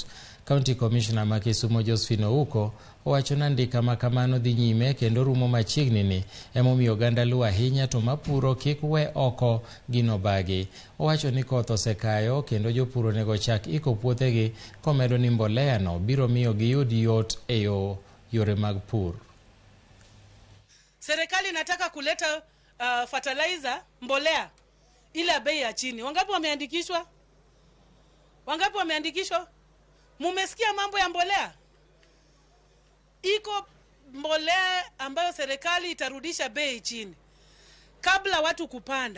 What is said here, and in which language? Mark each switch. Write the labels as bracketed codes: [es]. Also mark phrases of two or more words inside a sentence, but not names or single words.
[luo] County Commissioner ma Kisumu Josephine Ouko owacho ni andika ma kamano dhi nyime kendo rumo machiegni ni emomiyo oganda luwo ahinya to mapuro kik we oko gino bagi. Owacho ni koth osekayo kendo jopur onego chak iko puothegi komedo ni mbolea no biro miyo giyud yot e yore mag pur. [sw] Serikali inataka kuleta fertilizer, mbolea ile bei ya chini. Wangapi wameandikishwa? Wangapi wameandikishwa? Mumesikia mambo ya mbolea? Iko mbolea ambayo serikali itarudisha bei chini kabla watu kupanda.